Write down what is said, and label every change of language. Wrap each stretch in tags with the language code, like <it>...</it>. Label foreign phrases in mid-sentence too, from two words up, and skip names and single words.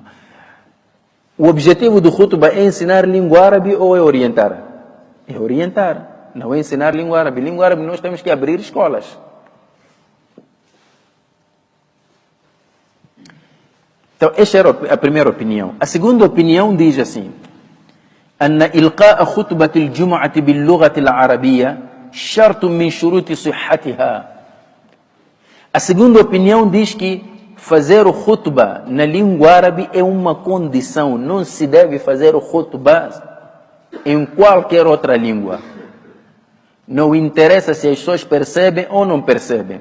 <pt>O objetivo do khutbah é ensinar língua árabe ou é orientar? É orientar, não é ensinar língua árabe. Língua árabe nós temos que abrir escolas. Então, esta era a primeira opinião. A segunda opinião diz assim:</pt> <ar>أن إلقاء خطبة الجمعة باللغة العربية شرط من شروط صحتها.</ar> <pt>A segunda opinião diz que fazer o khutbah na língua árabe é uma condição. Não se deve fazer o khutbah em qualquer outra língua. Não interessa se as pessoas percebem ou não percebem.</pt>